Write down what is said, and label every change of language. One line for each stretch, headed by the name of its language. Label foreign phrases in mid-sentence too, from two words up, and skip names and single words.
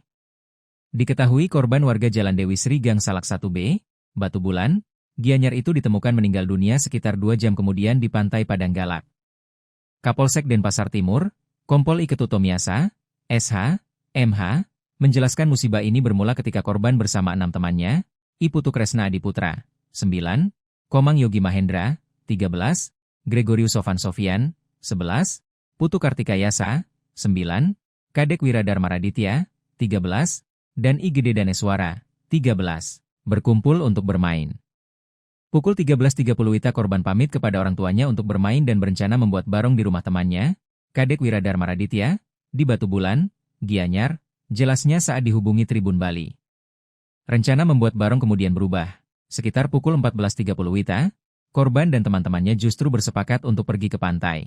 Indonesian: Diketahui korban warga Jalan Dewi Sri Gang Salak 1B, Batu Bulan, Gianyar itu ditemukan meninggal dunia sekitar 2 jam kemudian di Pantai Padang Galak. Kapolsek Denpasar Timur, Kompol I Ketutomiasa, SH, MH, menjelaskan musibah ini bermula ketika korban bersama 6 temannya, I Putu Kresna Adiputra, 9, Komang Yogi Mahendra, 13, Gregorius Sofan Sofian, 11, Putu Kartikayasa, 9, Kadek Wiradharma Raditya, 13, dan I Gede Daneswara, 13, berkumpul untuk bermain. Pukul 13.30 WITA korban pamit kepada orang tuanya untuk bermain dan berencana membuat barong di rumah temannya, Kadek Wiradharma Raditya, di Batu Bulan, Gianyar, jelasnya saat dihubungi Tribun Bali. Rencana membuat barong kemudian berubah. Sekitar pukul 14.30 WITA, korban dan teman-temannya justru bersepakat untuk pergi ke pantai.